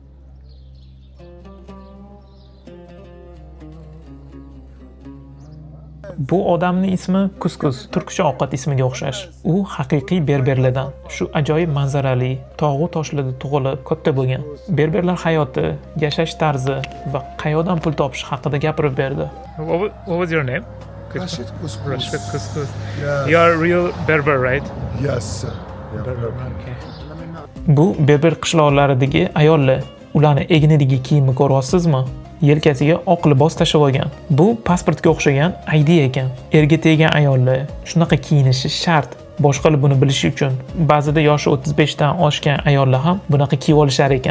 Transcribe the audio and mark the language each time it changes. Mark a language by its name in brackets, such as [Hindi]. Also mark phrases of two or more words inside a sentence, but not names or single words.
[Uzbek] Bu odamning ismi Kuskus, turkcha ovqat ismiga o'xshash. U haqiqiy berberlardan, shu ajoyib manzarali, tog'u toshlarda tug'ilib katta bo'lgan. Berberlar hayoti, yashash tarzi va qayerdan pul topish haqida gapirib berdi. [English] What was your name? Rashid Kuskus. Rashid Kuskus. Yes. You are a real Berber, right? Yes, sir. Yeah, Berber. Okay. [Uzbek] Bu berber qishloqlaridagi ayollar. Ularni egnidagi kiyimni ko'ryapsizmi? Yelkasiga oq libos tashib olgan. Bu pasportga o'xshagan ID ekan. Erga teggan ayollar shunaqa kiyinishi shart. Boshqalar buni bilishi uchun. Ba'zida yoshi 35 dan oshgan ayollar ham bunaqa kiyib olishar ekan.